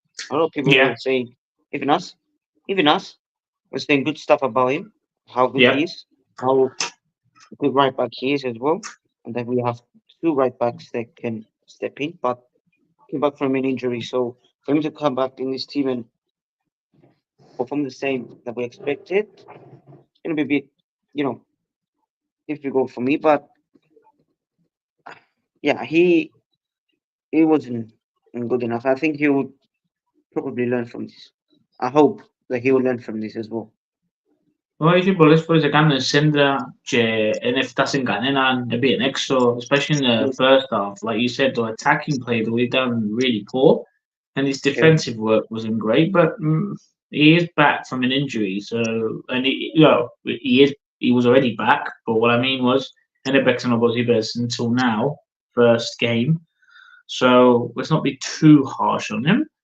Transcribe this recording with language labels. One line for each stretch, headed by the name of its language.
English: A lot of people were saying, even us, were saying good stuff about him, how good he is, how good right back he is as well, and that we have 2 right backs that can step in, but came back from an injury, so for him to come back in this team and perform the same that we expected, it's going to be a bit, difficult for me, but yeah, he wasn't good enough. I think he would probably learn from this. I hope that he will learn from this as well.
Greek: Όχι, πολλές φορές έκαναν σέντρα και δεν έφτασαν κανέναν, έπιεν έξω,
English: especially in the first half. Like you said, the attacking play that we done really poor, and his defensive work wasn't great, but he is back from an injury, so, and he was already back, but what I mean was,
Greek: έπαιξαν όπως είπες
English: until now, first game, so let's not be too harsh on him.